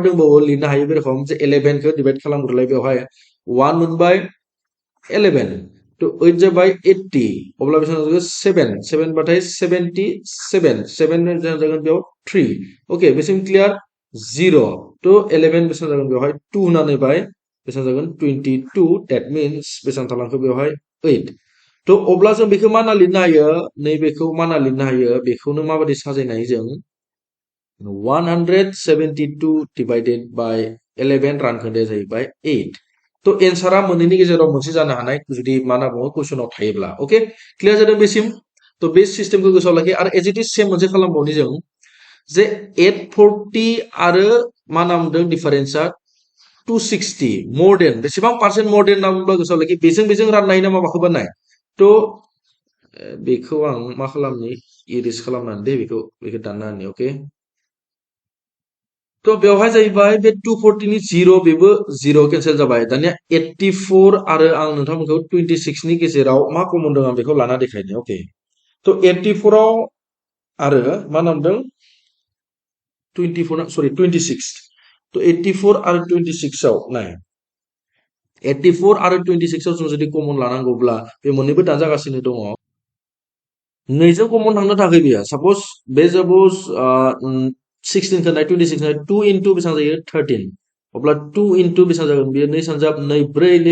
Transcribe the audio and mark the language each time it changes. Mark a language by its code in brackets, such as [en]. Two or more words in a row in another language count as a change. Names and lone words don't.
[brx] दंबावो लिरनो हायो बे रखम जे 11 खौ डिवाइड खालामग्रोलाय बेवहाय 1 मोनबाय 11 तो 8 जाबाय 80 अब्ला बेसेबां जागोन 7 बाथाय 77 7 जागोन बेयाव 3 ओके बेसिम क्लियार 0 तो 11 बेसेबां जागोन बेवहाय 2 होनानै बाय बेसेबां जागोन 22 [en] that means [brx] बेसेबां थालांखो बेवहाय 8 तो अब्ला जों बेखौ मा होनना लिरनो हायो नैबेखौ मा होनना लिरनो हायो बेखौनो माबायदि साजायनाय जों 172 [en] divided by [brx] 11 रानखोन्दाया जाहैबाय 8 तो एन्सारा मोननैनि गेजेराव मोनसे जानो हानाय जुदि मा होनना बुङो कुइसनाव थायोब्ला [en] okay clear [brx] जादों बेसिम तो बे सिस्टेमखौ गोसोआव लाखि आरो [en] as it is same [brx] मोनसे खालामबावनि जों जे 840 आरो मा होनना बुंदों डिफारेन्सआ 260 [en] more than [brx] बेसेबां [en] percent more than [brx] होनना बुंब्ला गोसोआव लाखि बेजों राननो हायो ना माबाखौ बानाय तो बेखौ आं मा खालामनि इरेज खालामनानै दे बेखौ दानना होनि ओके तो बेवहाय जाहैबाय बे 240 नि 0 बेबो 0 केन्सेल जाबाय दानिया 84 आरो आं नोंथांमोनखौ 26 नि गेजेराव मा कमन दं आं बेखौ लाना देखायनि ओके तो 84 आव आरो मा नामदों 24 सॉरी 26 तो 84 आरो 26 आव नाय 84 आरो 26 आव जों जुदि कमन लानांगौब्ला बे मोननैबो दाजागासिनो दङ नैजों कमन थांनो थाखाय बेयो सपोज बे सपोज 16 खौ नाय 26 नाय 2 into बेसेबां जायो 13 अब्ला 2 into बेसेबां जागोन बेयो 2 सानजाब 2 4 2